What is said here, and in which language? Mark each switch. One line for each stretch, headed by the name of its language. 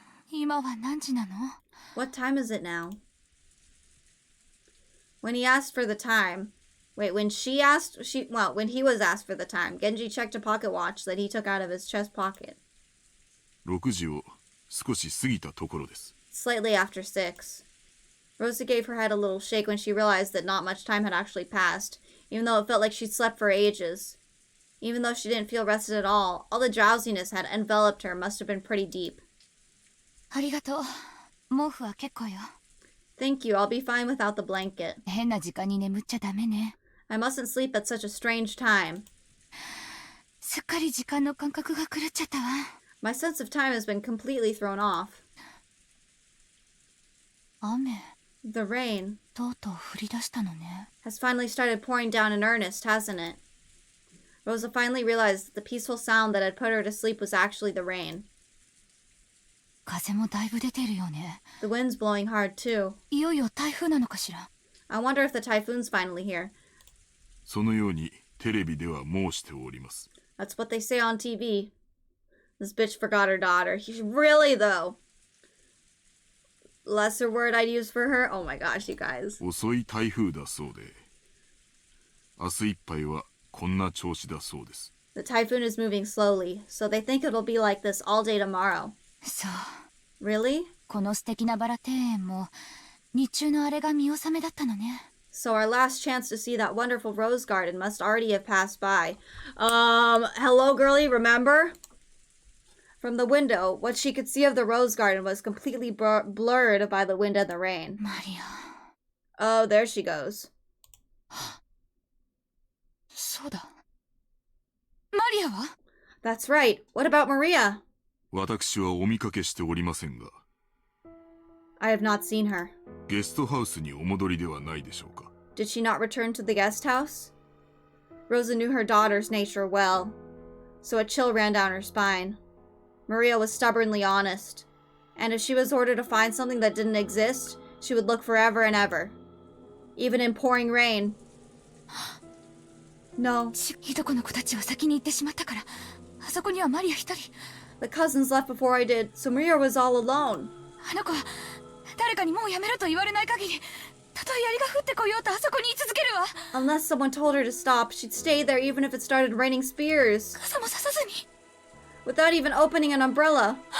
Japanese: 今は何時なの?
English: What time is it now? When he asked for the time... Wait, when he was asked for the time, Genji checked a pocket watch that he took out of his chest pocket.
Japanese: 6時を少し過ぎたところです。
English: Slightly after 6. Rosa gave her head a little shake when she realized that not much time had actually passed, even though it felt like she'd slept for ages. Even though she didn't feel rested at all the drowsiness had enveloped her must have been pretty deep.
Japanese: ありがとう。毛布は結構よ。
English: Thank you, I'll be fine without the blanket.
Japanese: 変な時間に眠っちゃダメね。
English: I mustn't sleep at such a strange time.
Japanese: すっかり時間の感覚が狂っちゃったわ。
English: My sense of time has been completely thrown off.
Japanese: 雨。
English: The rain
Japanese: とうとう降り出したのね。
English: has finally started pouring down in earnest, hasn't it? Rosa finally realized that the peaceful sound that had put her to sleep was actually the rain.
Japanese: 風もだいぶ出てるよね。
English: The wind's blowing hard too.
Japanese: いよいよ台風なのかしら。
English: I wonder if the typhoon's finally here.
Japanese: そのようにテレビでは申しております。
English: That's what they say on TV. This bitch forgot her daughter. Really though? Lesser word I'd use for her? Oh my gosh, you guys.
Japanese: 遅い台風だそうで、明日いっぱいはこんな調子だそうです。
English: The typhoon is moving slowly, so they think it'll be like this all day tomorrow.
Japanese: そう。
English: Really?
Japanese: この素敵なバラ庭園も日中のあれが見納めだったのね。
English: So our last chance to see that wonderful rose garden must already have passed by. Hello, girlie, remember? From the window, what she could see of the rose garden was completely blurred by the wind and the rain. Maria. Oh, there she goes.
Japanese: そうだ。マリアは?
English: That's right. What about Maria?
Japanese: 私はお見かけしておりませんが。
English: I have not seen her.
Japanese: ゲストハウスにお戻りではないでしょうか。
English: Did she not return to the guest house? Rosa knew her daughter's nature well, so a chill ran down her spine. Maria was stubbornly honest, and if she was ordered to find something that didn't exist, she would look forever and ever. Even in pouring rain. No.
Japanese: いとこの子たちは先に行ってしまったから、あそこにはマリア一人。
English: The cousins left before I did, so Maria was all alone.
Japanese: あの子は誰かにもうやめろと言われない限り、たとえ槍が降ってこようとあそこに居続けるわ。
English: Unless someone told her to stop, she'd stay there even if it started raining spears.
Japanese: 傘もささずに。
English: Without even opening an umbrella.